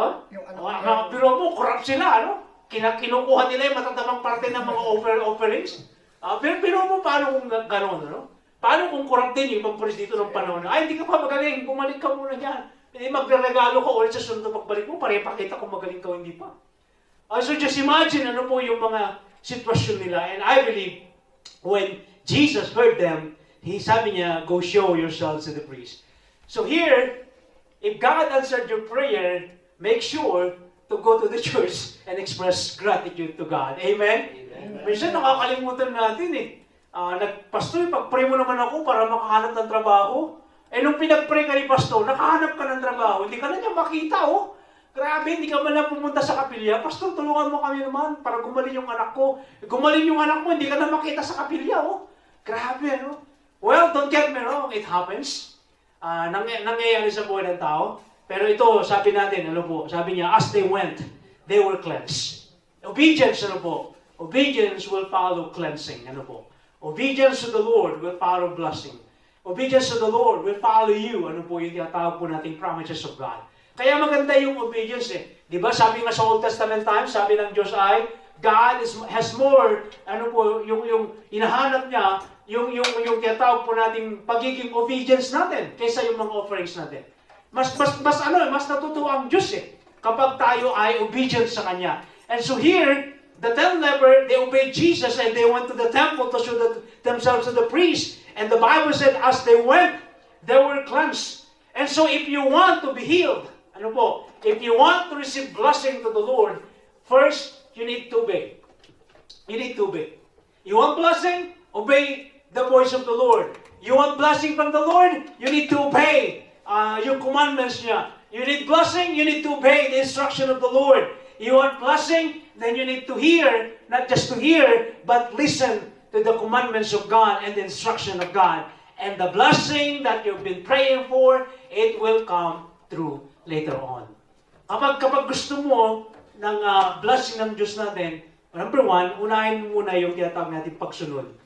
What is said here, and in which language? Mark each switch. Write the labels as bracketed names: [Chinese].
[Filipino] Yung anak biro mo, corrupt sila, kinukuha nila yung matatabang parte ng mga offerings. Pero mo, paano kung gano'n, Paano kung corrupt din yung ibang priest dito ng panahon? Ay, hindi ka pa magaling, bumalik ka muna dyan. Hindi magre-regalo ka ulit sa sunod na pagbalik mo para ipakita kung magaling ka o hindi pa. [English] So just imagine [Filipino] ano po yung mga sitwasyon nila. [English] And I believe, when Jesus heard them, sabi niya, go show yourselves to the priest. So here, if God answered your prayer, make sure to go to the church and express gratitude to God. [Filipino] Amen? Amen. Minsan nakakalimutan natin Pastor, pag-pray mo naman ako para makahanap ng trabaho. Nung pinag-pray ka ni Pastor, nakahanap ka ng trabaho, hindi ka na niya makita, Grabe, hindi ka man lang pumunta sa kapilya. Pastor, tulungan mo kami naman para gumaling yung anak ko. Gumaling yung anak mo, hindi ka na makita sa kapilya, Grabe, [English] Well, don't get me wrong, it happens. [Filipino] Nangyayari sa buhay ng tao. Pero ito, sabi natin, sabi niya, [English] as they went, they were cleansed. Obedience, Obedience will follow cleansing, Obedience to the Lord will follow blessing. Obedience to the Lord will follow you. [Filipino] Yung tinatawag po nating promises of God. Kaya maganda yung obedience Di ba sabi nga sa Old Testament times, sabi ng Diyos ay, God has more, yung hinahanap niya, yung tinatawag po nating pagiging obedience natin kaysa yung mga offerings natin. Mas natutuwa ang Diyos kapag tayo ay obedient sa Kanya. [English] And so here, the 10 lepers, they obeyed Jesus and they went to the temple to show themselves to the priest. And the Bible said, as they went, they were cleansed. And so if you want to be healed, if you want to receive blessing to the Lord, first, you need to obey. You need to obey. You want blessing? Obey the voice of the Lord. You want blessing from the Lord? You need to obey yung commandments niya. You need blessing? You need to obey the instruction of the Lord. You want blessing? Then you need to hear, not just to hear, but listen to the commandments of God and the instruction of God. And the blessing that you've been praying for, it will come through later on. [Filipino] Kapag gusto mo ng blessing ng Diyos natin, number 1, unahin muna yung tinatawag natin pagsunod.